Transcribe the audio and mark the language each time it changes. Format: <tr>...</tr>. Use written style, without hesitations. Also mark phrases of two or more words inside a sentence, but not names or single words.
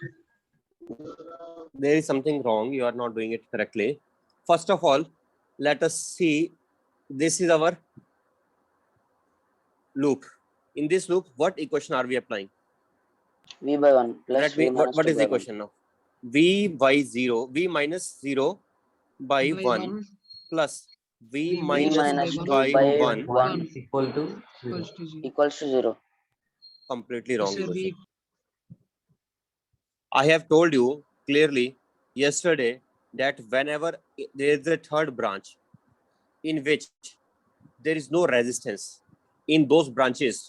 <en>There is something wrong. You are not doing it correctly. First of all, let us see. This is our loop. In this loop, what equation are we applying? V by 1 plus Let V me, minus what 2 is the by 1. equation now? V by 0, V minus 0 by by 1 plus V V minus minus 2 2 by by 1. 1 equal to 0. equals to 0. Equals to 0. Completely Yes, wrong sir. equation. I have told you clearly yesterday that whenever there is a third branch in which there is no resistance, in those branches,</en>